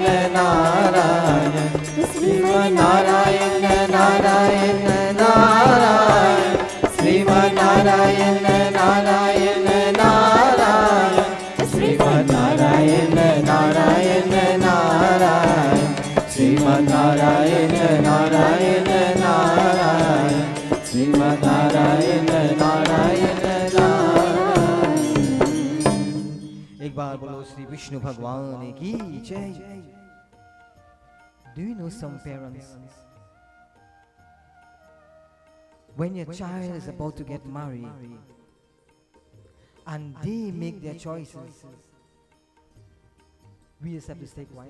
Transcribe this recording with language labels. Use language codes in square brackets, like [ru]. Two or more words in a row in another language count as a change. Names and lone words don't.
[sa] Narayan, Srimad Narayan, Narayan, Narayan, Srimad Narayan, Narayan, Narayan, Srimad Narayan, Narayan, Narayan, Srimad Narayan, Narayan, Narayan, Srimad Narayan, Narayan, Narayan. [hi] एक बार बोलो श्री विष्णु भगवान की जय. [en] Do you know some parents, when your child is about to get married and they make their choices, we just have to stay quiet.